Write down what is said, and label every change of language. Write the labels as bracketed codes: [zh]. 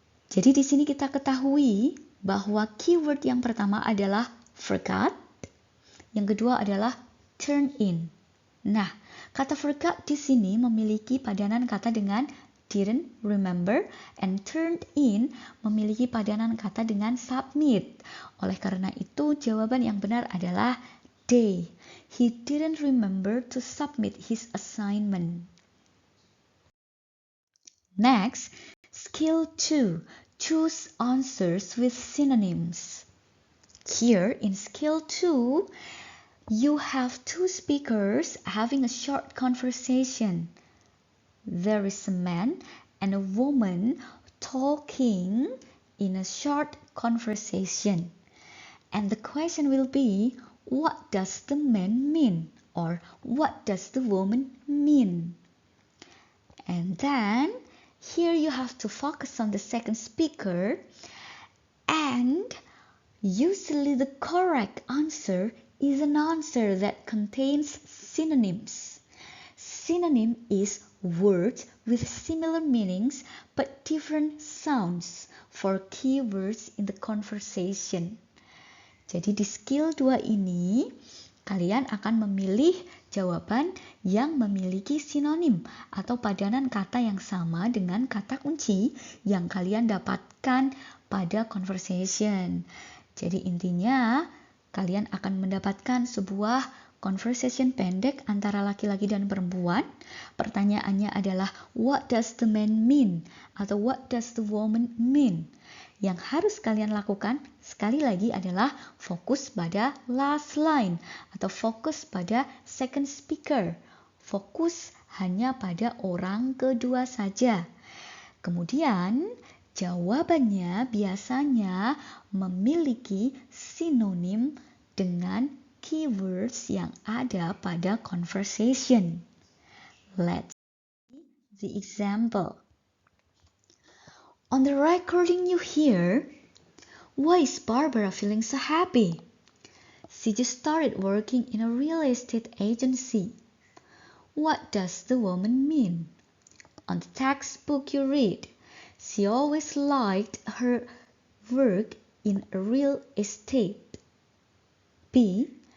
[id] Jadi di sini kita ketahui bahwa keyword yang pertama adalah forgot, yang kedua adalah turn in. Nah, kata forgot di sini memiliki padanan kata dengan [en] didn't remember, and turned in [id] memiliki padanan kata dengan submit. Oleh karena itu, jawaban yang benar adalah D. [en] He didn't remember to submit his assignment. Next, skill 2. Choose answers with synonyms. Here in skill 2, you have two speakers having a short conversation. There is a man and a woman talking in a short conversation. And the question will be, what does the man mean? Or what does the woman mean? And then, here you have to focus on the second speaker. And usually the correct answer is an answer that contains synonyms. Synonym is words with similar meanings but different sounds for keywords in the conversation. [id] Jadi di skill 2 ini, kalian akan memilih jawaban yang memiliki sinonim atau padanan kata yang sama dengan kata kunci yang kalian dapatkan pada conversation. Jadi intinya, kalian akan mendapatkan sebuah conversation pendek antara laki-laki dan perempuan. Pertanyaannya adalah, [en] what does the man mean? [id] Atau [en] what does the woman mean? [id] Yang harus kalian lakukan sekali lagi adalah fokus pada last line atau fokus pada second speaker. Fokus hanya pada orang kedua saja. Kemudian jawabannya biasanya memiliki sinonim dengan keywords yang ada pada conversation. [en] Let's see the example. On the recording you hear, why is Barbara feeling so happy? She just started working in a real estate agency. What does the woman mean? On the textbook you read, she always liked her work in real estate. B.